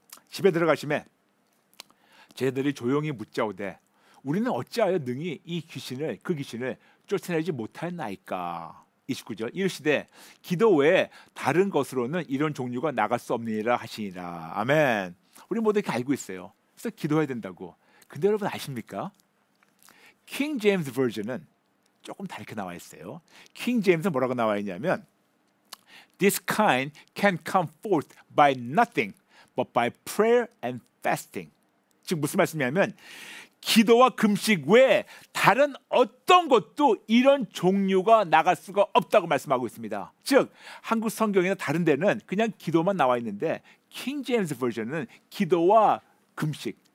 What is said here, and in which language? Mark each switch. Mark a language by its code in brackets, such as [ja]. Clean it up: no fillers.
[ko] 집에 들어가시면 제자들이 조용히 묻자오되 우리는 어찌하여 능히 그 귀신을 쫓아내지 못하였나이까. 29절. 이르시되 기도 외에 다른 것으로는 이런 종류가 나갈 수 없느니라 하시니라. 아멘. 우리 모두 이렇게 알고 있어요. 그래서 기도해야 된다고. 근데 여러분 아십니까? 킹 제임스 버전은 조금 다르게 나와 있어요. 킹 제임스 뭐라고 나와 있냐면 [en] This kind can come forth by nothing but by prayer and fasting. [ko] 즉 무슨 말씀이냐면 기도와 금식 외에 다른 어떤 것도 이런 종류가 나갈 수가 없다고 말씀하고 있습니다. 즉 한국 성경이나 다른 데는 그냥 기도만 나와 있는데 킹 제임스 버전은 기도와 금식,